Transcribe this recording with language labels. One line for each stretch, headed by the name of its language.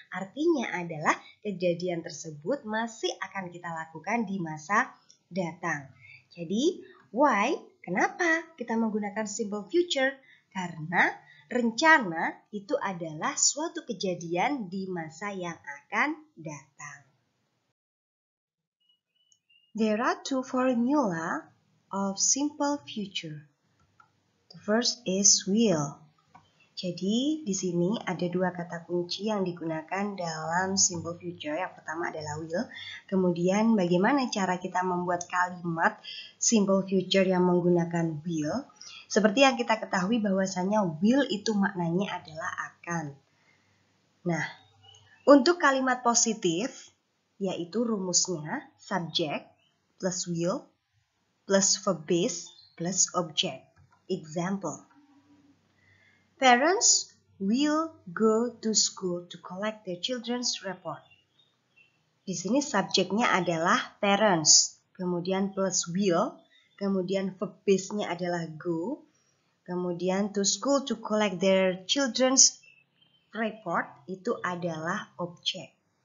Indonesian: Artinya adalah kejadian tersebut masih akan kita lakukan di masa datang. Jadi why? Kenapa kita menggunakan simple future? Karena rencana itu adalah suatu kejadian di masa yang akan datang.
English: There are two formula of simple future. The first is will.
Indonesian: Jadi di sini ada dua kata kunci yang digunakan dalam simple future. Yang pertama adalah will. Kemudian bagaimana cara kita membuat kalimat simple future yang menggunakan will? Seperti yang kita ketahui bahwasanya will itu maknanya adalah akan. Nah, untuk kalimat positif yaitu rumusnya subject plus will plus verb base plus object. Example.
English: Parents will go to school to collect their children's report.
Indonesian: Di sini subjeknya adalah parents, kemudian plus will, kemudian verb base-nya adalah go, kemudian
English: to school to collect their children's report
Indonesian: itu adalah objek.